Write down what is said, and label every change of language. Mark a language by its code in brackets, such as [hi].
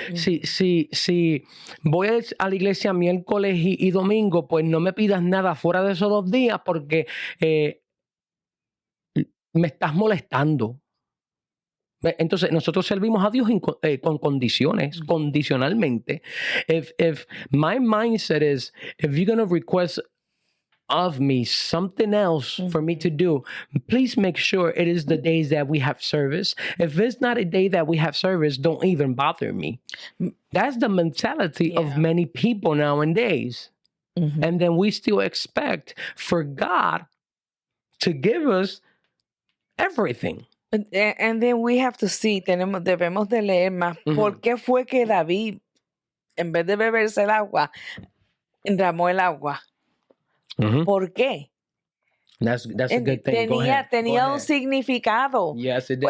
[es] Si voy a la iglesia miércoles y domingo, pues no me pidas nada fuera de esos 2 días porque me estás molestando. Entonces, nosotros servimos a Dios con condiciones, condicionalmente. [en] If my mindset is, if you're going to request of me something else for me to do, please make sure it is the days that we have service. If it's not a day that we have service, don't even bother me. That's the mentality of many people nowadays. And then we still expect for God to give us everything. And then we have to see, [es] debemos de leer más. ¿Por qué fue que David, en vez de beberse el agua, derramó el agua? ¿Por qué? [en] That's a good thing. [es] Tenía un significado. [en] Yes, it did.